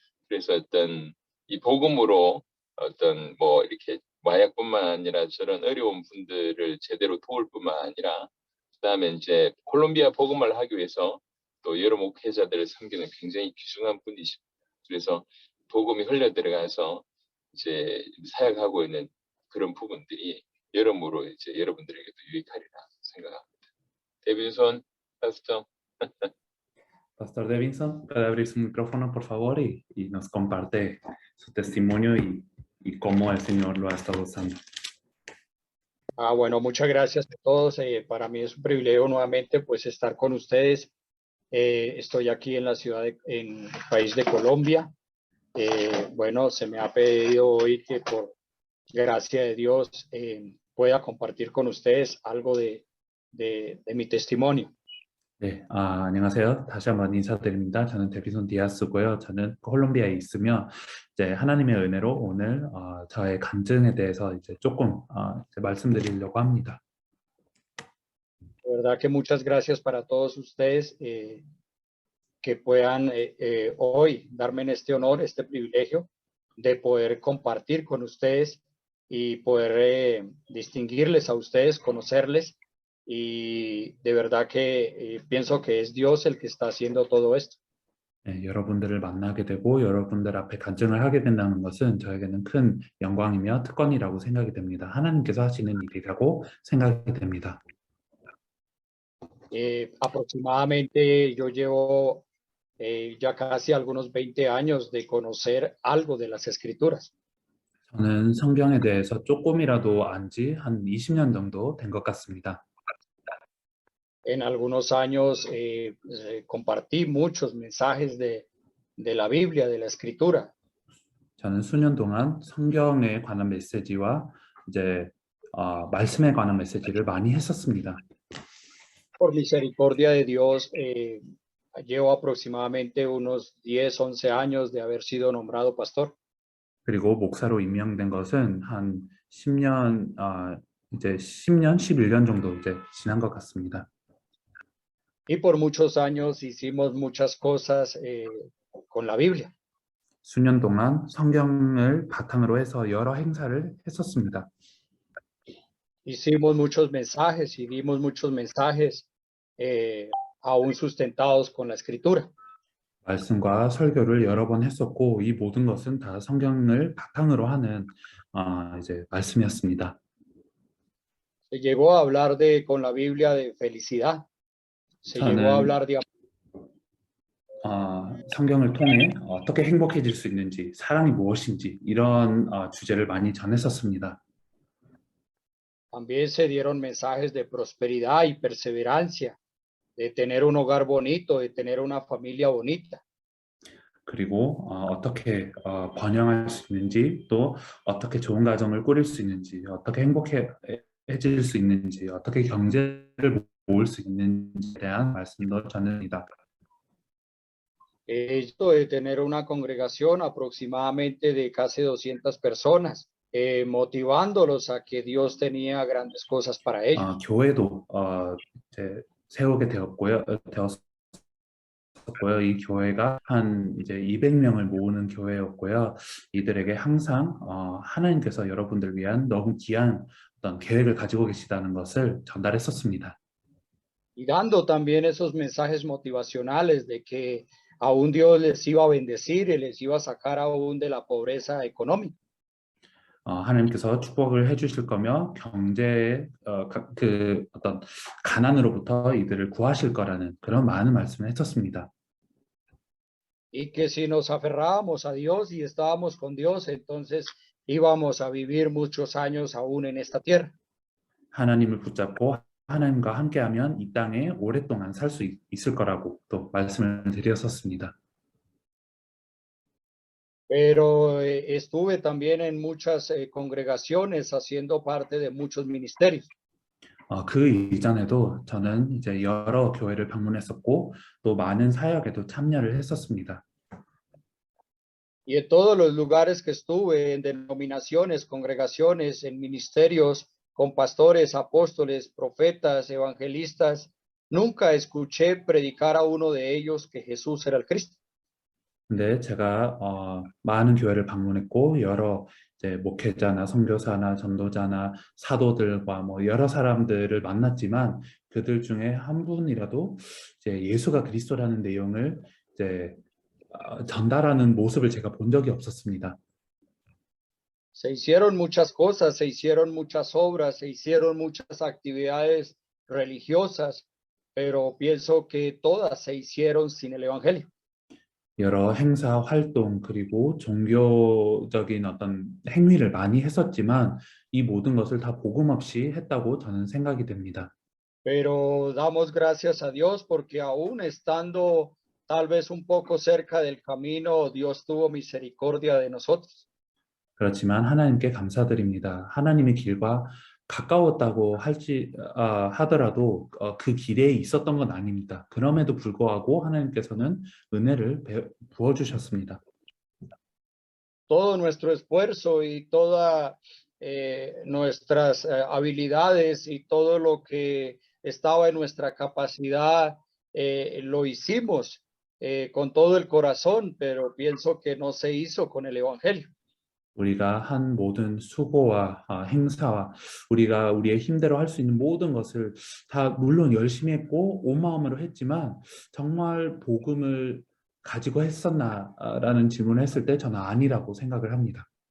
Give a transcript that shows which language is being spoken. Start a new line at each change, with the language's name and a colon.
Korean: 그래서 어떤 이 복음으로 어떤 뭐 이렇게 마약뿐만 아니라 저런 어려운 분들을 제대로 도울 뿐만 아니라, 그다음에 이제 콜롬비아 복음을 하기 위해서 또 여러 목회자들을 섬기는 굉장히 귀중한 분이십니다. 그래서 복음이 흘러 들어가서 이제 사역하고 있는 그런 부분들이 여러모로 이제 여러분들에게도 유익하리라 생각합니다. 데빈손, 파스터.
Spanish: Pastor Davidson, puede abrir su micrófono, por favor, y nos comparte su testimonio y cómo el Señor lo ha estado usando. Bueno, muchas gracias a todos. Para mí es un privilegio nuevamente pues estar con ustedes. Estoy aquí en la ciudad, en el país de Colombia. Bueno, se me ha pedido hoy que por gracia de Dios pueda compartir con ustedes algo de mi testimonio.
Korean: 네, 안녕하세요. 다시 한번 인사드립니다. 저는 데비손 디아스고요. 저는 콜롬비아에 있으며 이제 하나님의 은혜로 오늘 저의 간증에 대해서 이제 조금 이제 말씀드리려고 합니다.
Spanish: De verdad que muchas gracias para todos ustedes que puedan hoy darme en este honor, este privilegio de poder compartir con ustedes y poder distinguirles a ustedes, conocerles. Y de verdad que pienso que es Dios el que está haciendo todo esto.
Korean: 네, 여러분들을 만나게 되고 여러분들 앞에 간증을 하게 된다는 것은 저에게는 큰 영광이며 특권이라고 생각이 됩니다. 하나님께서 하시는 일이라고 생각이 됩니다.
Spanish: Aproximadamente yo llevo ya casi algunos 20 años de conocer algo de las escrituras.
Korean: 저는 성경에 대해서 조금이라도 안 지 한 20년 정도 된 것 같습니다.
Spanish: En algunos años compartí muchos mensajes de la Biblia, de la Escritura.
Korean: 저는 수년 동안 성경에 관한 메시지와 이제 말씀에 관한 메시지를 많이 했었습니다.
Spanish: Por misericordia de Dios, llevo aproximadamente unos 10, 11 años de haber sido nombrado pastor.
Korean: 그리고 목사로 임명된 것은 한 10년, 이제 10년, 11년 정도 이제 지난 것 같습니다.
Spanish: Y por muchos años hicimos muchas cosas con la Biblia.
Korean: 수년 동안 성경을 바탕으로 해서 여러 행사를 했었습니다.
Spanish: Hicimos muchos mensajes y dimos muchos mensajes aún sustentados con la Escritura.
Korean: 말씀과 설교를 여러 번 했었고 이 모든 것은 다 성경을 바탕으로 하는 이제 말씀이었습니다.
Spanish: Se llegó a hablar con la Biblia de felicidad. Se llegó a hablar de
Korean: 성경을 통해 어떻게 행복해질 수 있는지, 사랑이 무엇인지 이런 주제를 많이 전했었습니다.
Spanish: También se dieron mensajes de prosperidad y perseverancia, de tener un hogar bonito, de tener una familia bonita.
Korean: 그리고 어떻게 번영할 수 있는지, 또 어떻게 좋은 가정을 꾸릴 수 있는지, 어떻게 행복해질 수 있는지, 어떻게 경제를 모을 수 있는지에 대한 말씀도 전합니다.
Spanish: Esto de tener una congregación aproximadamente de casi 200 personas motivándolos a que Dios tenía grandes cosas para ellos.
Korean: 교회도 이제 세우게 되었고요. 이 교회가 한 이제 200명을 모으는 교회였고요. 이들에게 항상 하나님께서 여러분들 위한 너무 귀한 어떤 계획을 가지고 계시다는 것을 전달했었습니다.
Spanish: Y dando también esos mensajes motivacionales de que aún Dios les iba a bendecir y les iba a sacar aún de la pobreza económica.
Korean: 하나님께서 축복을 해주실 거며 경제의 그 어떤 가난으로부터 이들을 구하실 거라는 그런 많은 말씀을 했었습니다.
Spanish: Y que si nos aferrábamos a Dios y estábamos con Dios, entonces íbamos a vivir muchos años aún en esta tierra.
Korean: 하나님을 붙잡고 하나님과 함께하면 이 땅에 오랫동안 살 수 있을 거라고 또 말씀을 드렸었습니다.
Spanish: Pero estuve también en muchas congregaciones haciendo parte de muchos ministerios.
Korean: 그 이전에도 저는 이제 여러 교회를 방문했었고 또 많은 사역에도 참여를 했었습니다.
Spanish: Y en todos los lugares que estuve, en denominaciones, congregaciones, en ministerios, con pastores, apóstoles, profetas, evangelistas, nunca escuché predicar a uno de ellos que Jesús era el Cristo.
Korean: 근데 제가 많은 교회를 방문했고 여러 이제 목회자나 선교사나 전도자나 사도들과 뭐 여러 사람들을 만났지만 그들 중에 한 분이라도 이제 예수가 그리스도라는 내용을 이제 전달하는 모습을 제가 본 적이 없었습니다.
Spanish: Se hicieron muchas cosas, se hicieron muchas obras, se hicieron muchas actividades religiosas, pero pienso que todas se hicieron sin el Evangelio.
Korean: 여러 행사, 활동, 그리고 종교적인 어떤 행위를 많이 했었지만 이 모든 것을 다 복음 없이 했다고 저는 생각이 됩니다.
Spanish: Pero damos gracias a Dios porque aún estando tal vez un poco cerca del camino, Dios tuvo misericordia de nosotros.
Korean: 그렇지만 하나님께 감사드립니다. 하나님의 길과 가까웠다고 하더라도 그 길에 있었던 건 아닙니다. 그럼에도 불구하고 하나님께서는 은혜를 부어주셨습니다.
Spanish: Todo nuestro esfuerzo y todas nuestras habilidades y todo lo que estaba en nuestra capacidad lo hicimos con todo el corazón, pero pienso que no se hizo con el Evangelio.
Korean: 우리가 한 모든 수고와 행사와 우리가 우리의 힘대로 할 수 있는 모든 것을 다 물론 열심히 했고 온 마음으로 했지만 정말 복음을 가지고 했었나라는 질문을 했을 때 저는 아니라고 생각을 합니다.